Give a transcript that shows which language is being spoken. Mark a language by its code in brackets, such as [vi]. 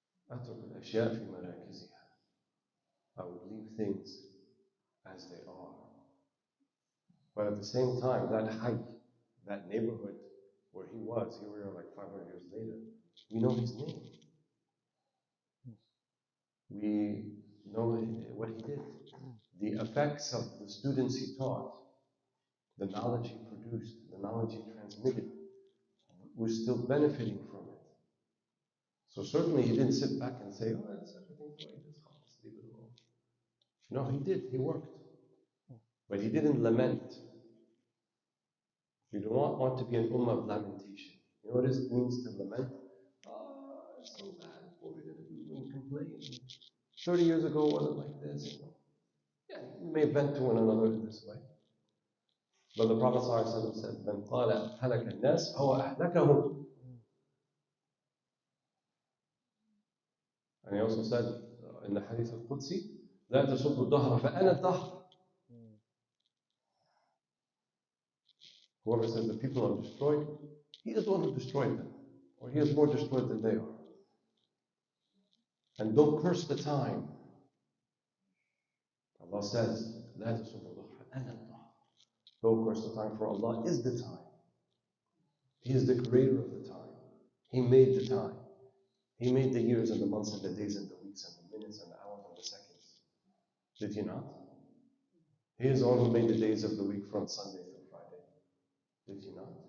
[ar] أترك الأشياء في مراكزها. [en] I would leave things as they are. But at the same time, that height, that neighborhood where he was, here we are like 500 years later, we know his name. We know what he did. The effects of the students he taught, the knowledge he produced, the knowledge he transmitted, we're still benefiting from it. So certainly he didn't sit back and say, oh, that's everything's the way it is, let's leave it alone. No, he did, he worked. But he didn't lament. You do not want to be an ummah of lamentation. You know what it means to lament? Oh, it's so bad, what are we going to do? And complain. 30 years ago, wasn't like this. Yeah, you may vent to one another in this way. But the Prophet ﷺ said, [ar] من قال هلك الناس هو أهلكهم. [en] And he also said in the Hadith al-Qudsi, [ar] لا تسبوا الدهر فأنا الدهر. [en] Whoever says the people are destroyed, he is the one who destroyed them, or he is more destroyed than they are. And don't curse the time. Allah says, [ar] لا تسبوا الدهر فأنا الدهر. [en] Don't curse the time, for Allah is the time. He is the creator of the time. He made the time. He made the years and the months and the days and the weeks and the minutes and the hours and the seconds. Did he not? He is the one who made the days of the week from Sunday through Friday. Did he not?